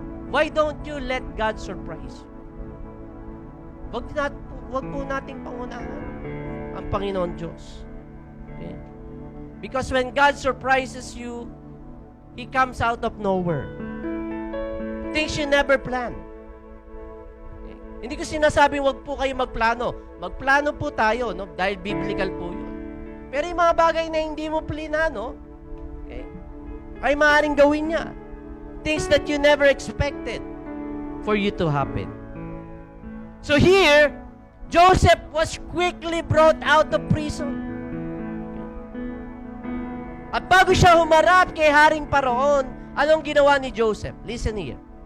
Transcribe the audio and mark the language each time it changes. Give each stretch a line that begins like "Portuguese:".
English: Why don't you let God surprise you?
Filipino: Wag po nating pangunahan ang Panginoon Diyos. Okay?
English: Because when God surprises you, He comes out of nowhere. Things you never plan. Okay?
Filipino: Hindi ko sinasabing wag po kayo magplano. Magplano po tayo, no? Dahil biblical po yun. Pero yung mga bagay na hindi mo plinano, okay, ay maaaring gawin niya.
English: Things that you never expected for you to happen. So here, Joseph was quickly brought out of prison.
Filipino: At bago siya humarap kay Haring Paraon, anong ginawa ni Joseph?
English: Listen here.